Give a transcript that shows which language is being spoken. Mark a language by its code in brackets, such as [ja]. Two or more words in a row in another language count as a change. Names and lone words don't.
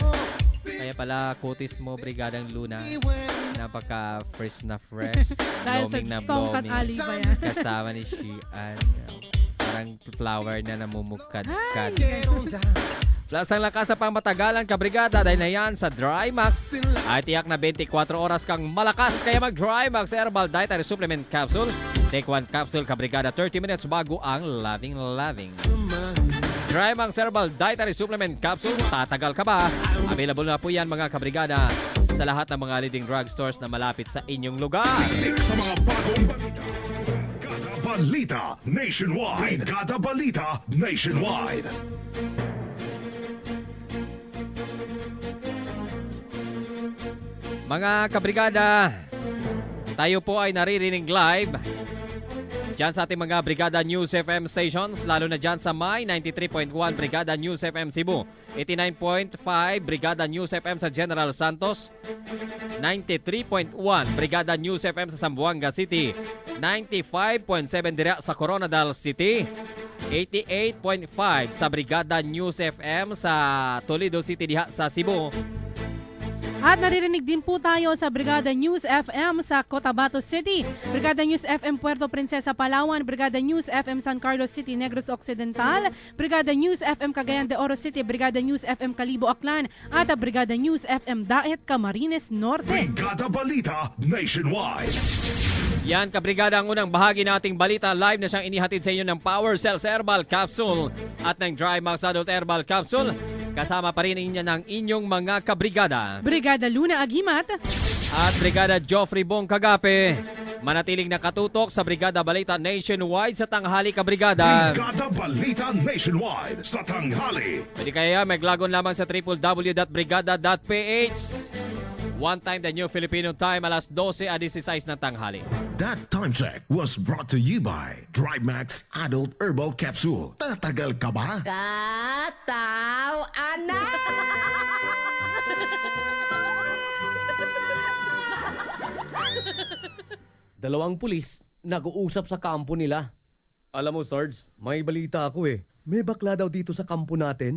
[tl] Kaya pala kutis mo, Brigadang Luna, napaka-fresh na fresh, Dahil sa blooming na tongkat blooming. ali ba yan? Kasama ni Shian. Parang flower na namumukad-kad. Plus ang lakas na pangmatagalan kabrigada dahil na yan sa Drymax ay tiyak na 24 oras kang malakas. Kaya mag-Drymax Herbal Dietary Supplement Capsule. [en] Take 1 capsule kabrigada 30 minutes [tl] bago ang [en] loving. [tl] Drymax Herbal Dietary Supplement Capsule. Tatagal ka ba? Available na po yan mga kabrigada sa lahat ng mga [en] leading drugstores [tl] na malapit sa inyong lugar. Siksik sa mga bagong balita nationwide. Brigada Balita Nationwide. Mga kabrigada, tayo po ay naririnig live dyan sa ating mga Brigada News FM stations, lalo na dyan sa May 93.1 Brigada News FM Cebu, 89.5 Brigada News FM sa General Santos, 93.1 Brigada News FM sa Zamboanga City, 95.7 dira sa Coronadal City, 88.5 sa Brigada News FM sa Toledo City diha sa Cebu. At naririnig din po tayo sa Brigada News FM sa Cotabato City, Brigada News FM Puerto Princesa, Palawan, Brigada News FM San Carlos City, Negros Occidental, Brigada News FM Cagayan de Oro City, Brigada News FM Calibo, Aklan, at Brigada News FM Daet, Camarines Norte. Brigada Balita Nationwide. Yan kabrigada ang unang bahagi nating balita live na siyang inihatid sa inyo ng Power Cells Herbal Capsule at ng Drymax Adult Herbal Capsule. Kasama pa rin niya ng inyong mga kabrigada. Brigada Luna Agimat At Brigada Joffrey Bong Kagape. Manatiling nakatutok sa Brigada Balita Nationwide sa tanghali kabrigada. Brigada Balita Nationwide sa tanghali. Pwede kaya maglagon lamang sa www.brigada.ph. [en] One time the New Filipino Time, [tl] alas 12 at 16 ng tanghali. [en] That time check was brought to you by Drymax Adult Herbal Capsule. [tl] Tatagal ka ba? Kataw, anak! Dalawang pulis nag-uusap sa kampo nila. Alam mo, Sarge, may balita ako eh. May bakla daw dito sa kampo natin.